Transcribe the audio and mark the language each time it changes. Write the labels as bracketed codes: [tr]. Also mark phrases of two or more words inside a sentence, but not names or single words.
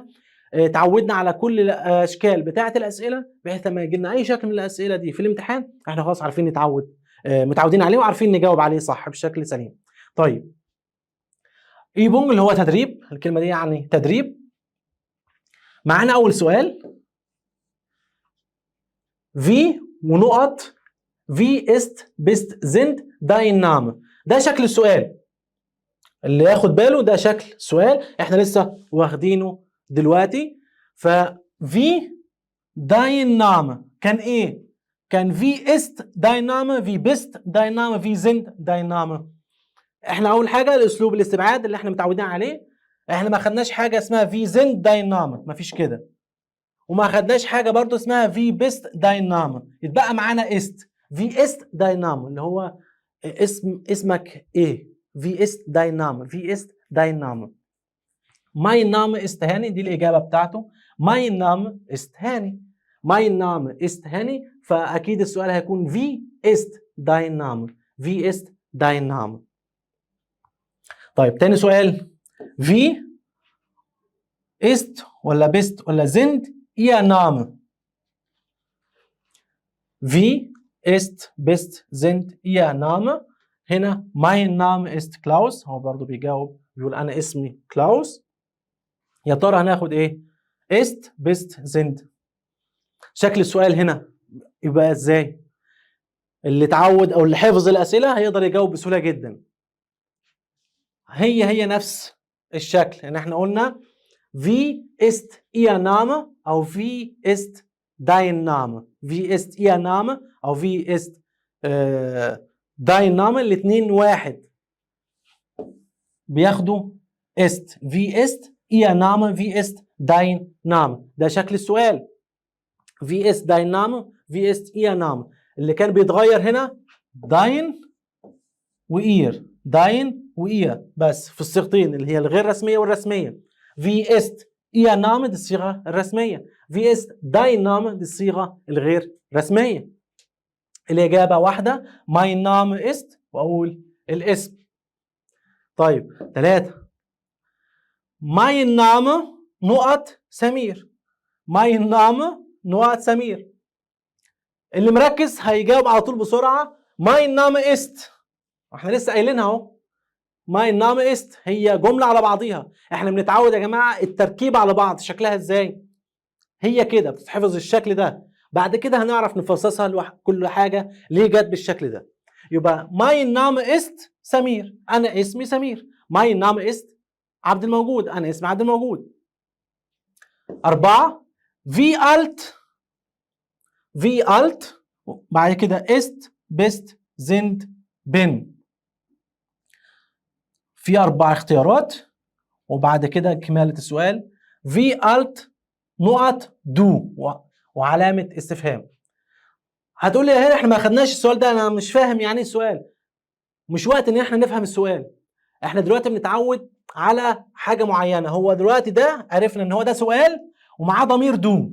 [ar] تعودنا على كل الاشكال بتاعه الاسئله، بحيث لما يجي لنا اي شكل من الاسئله دي في الامتحان احنا خلاص عارفين متعودين عليه وعارفين نجاوب عليه صح بشكل سليم. طيب ايبونج اللي هو تدريب، الكلمه دي يعني تدريب. معانا اول سؤال في ونقط [de] Wie ist bist sind dein Name. [ar] ده شكل السؤال، اللي ياخد باله ده شكل سؤال احنا لسه واخدينه دلوقتي. ف [de] wie dein Name [ar] كان ايه؟ [de] كان wie ist dein Name wie bist dein Name wie sind dein Name. [ar] احنا اول حاجه الاسلوب الاستبعاد اللي احنا متعودين عليه، احنا ما خدناش حاجه اسمها [de] wie sind dein Name، [ar] ما فيش كده. وما خدناش حاجه برضو اسمها [de] wie bist dein Name. [ar] يتبقى معانا [de] ist. Wie ist dein Name [ar] اللي هو اسمك ايه؟ [de] Wie ist dein Name. Wie ist dein Name. Mein Name ist هاني، [ar] دي الإجابة بتاعته. [de] Mein Name ist هاني. Mein Name ist هاني، [ar] فأكيد السؤال هيكون [de] Wie ist dein Name. Wie ist dein Name. [ar] طيب تاني سؤال. [de] Wie ist ولا bist ولا sind ihr Name. Wie ist bist sind ihr Name. هنا mein Name ist Klaus، [ar] هو برضو بيجاوب بيقول أنا اسمي كلاوس. يا ترى هناخد إيه؟ [de] ist bist sind. [ar] شكل السؤال هنا يبقى إزاي؟ اللي اتعود أو اللي حفظ الأسئلة هيقدر يجاوب بسهولة جدا. هي نفس الشكل، إن إحنا قلنا [de] Wie ist ihr Name أو Wie ist dein Name. Wie ist ihr Name أو Wie ist dein Name، [ar] الاتنين واحد. [de] بياخدوا ist wie ist ihr Name wie ist dein Name. [ar] ده شكل السؤال. [de] wie ist dein Name wie ist ihr Name. [ar] اللي كان بيتغير هنا dein وإير، داين وإير بس في الصيغتين اللي هي الغير رسمية والرسمية. [de] wie ist ihr Name [ar] دي الصيغة الرسمية، [de] wie ist dein Name [ar] دي الصيغة الغير رسمية. الإجابة واحدة [de] mein Name ist [ar] وأقول الاسم. طيب 3 [de] mein Name [ar] نقط سمير. [de] mein Name [ar] نقط سمير. اللي مركز هيجاوب على طول بسرعة [de] mein Name ist. [ar] احنا لسه قايلينها اهو. [de] mein Name ist [ar] هي جملة على بعضيها. احنا بنتعود يا جماعة التركيب على بعض شكلها ازاي؟ هي كده بتتحفظ الشكل ده، بعد كده هنعرف نفصصها كل حاجة ليه جت بالشكل ده. يبقى [de] mein Name ist [ar] سمير، أنا اسمي سمير. [de] mein Name ist [ar] عبد الموجود، أنا اسمي عبد الموجود. [de] 4 wie alt [ar] بعد كده [de] ist bist sind bin. [ar] في 4 اختيارات وبعد كده كمالة السؤال [de] wie alt [ar] نقط دو وعلامة استفهام. هتقول لي هنا احنا ما خدناش السؤال ده، انا مش فاهم يعني ايه السؤال. مش وقت ان احنا نفهم السؤال، احنا دلوقتي بنتعود على حاجة معينة. هو دلوقتي ده عرفنا ان هو ده سؤال ومعاه ضمير دو.